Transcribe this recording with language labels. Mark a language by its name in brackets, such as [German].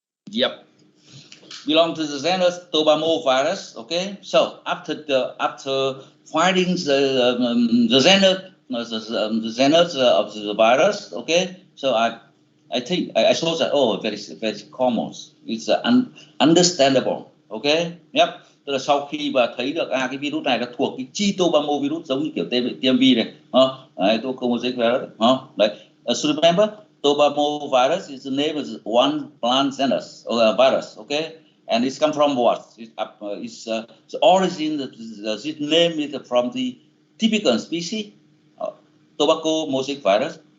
[English] Yep, belong to the genus Tobamovirus. Okay, so after finding the genus the genus of the virus. Okay, so I think I saw that very common. It's understandable. Okay, yep. [Vietnamese] Tức là sau khi mà thấy được cái virus này nó thuộc cái Tobamovirus giống như kiểu TMV này, đấy, Tobamovirus, đấy. [English] So remember, Tobamovirus is the name of one plant genus or virus. Okay, and it's come from what? The origin. This name is from the typical species, tobacco mosaic virus.